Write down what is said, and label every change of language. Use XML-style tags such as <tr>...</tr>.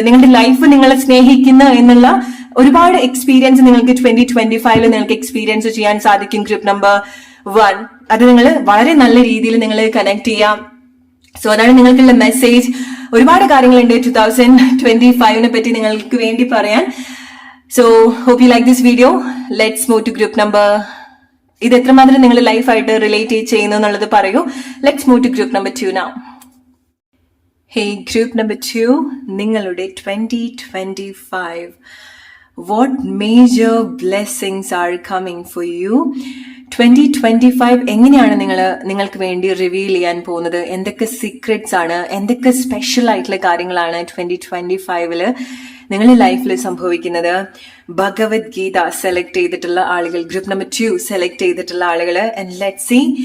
<ml>നിങ്ങളുടെ ലൈഫ് നിങ്ങളെ സ്നേഹിക്കുന്ന എന്നുള്ള ഒരുപാട് എക്സ്പീരിയൻസ് നിങ്ങൾക്ക് 2025 നിങ്ങൾക്ക് എക്സ്പീരിയൻസ് ചെയ്യാൻ സാധിക്കും. ഗ്രൂപ്പ് നമ്പർ 1 അത് നിങ്ങൾ വളരെ നല്ല രീതിയിൽ നിങ്ങൾ കണക്ട് ചെയ്യാം. സോ അതാണ് നിങ്ങൾക്കുള്ള മെസ്സേജ്. ഒരുപാട് കാര്യങ്ങളുണ്ട് 2025 പറ്റി നിങ്ങൾക്ക് വേണ്ടി പറയാൻ.</ml> <en>So, hope you like this video. Let's move to group number.</en> <ml>ഇത് എത്രമാത്രം നിങ്ങൾ ലൈഫായിട്ട് റിലേറ്റ് ചെയ്യുന്നു എന്നുള്ളത് പറയൂ.</ml> <en>Let's move to group number 2 now. Hey, group number 2,</en> <ml>നിങ്ങളുടെ 2025.</ml> <en>What major blessings are coming for you?</en> <ml>2025 എങ്ങനെയാണ് നിങ്ങൾക്ക് വേണ്ടി റിവീൽ ചെയ്യാൻ പോകുന്നത്? എന്തൊക്കെ സീക്രറ്റ്സ് ആണ്, എന്തൊക്കെ സ്പെഷ്യൽ ആയിട്ടുള്ള കാര്യങ്ങളാണ് 2025 നിങ്ങളുടെ ലൈഫിൽ സംഭവിക്കുന്നത്? ഭഗവത്ഗീത സെലക്ട് ചെയ്തിട്ടുള്ള ആളുകൾ, ഗ്രൂപ്പ് നമ്പർ 2 സെലക്ട് ചെയ്തിട്ടുള്ള ആളുകൾ,</ml> <en>And let's see.</en>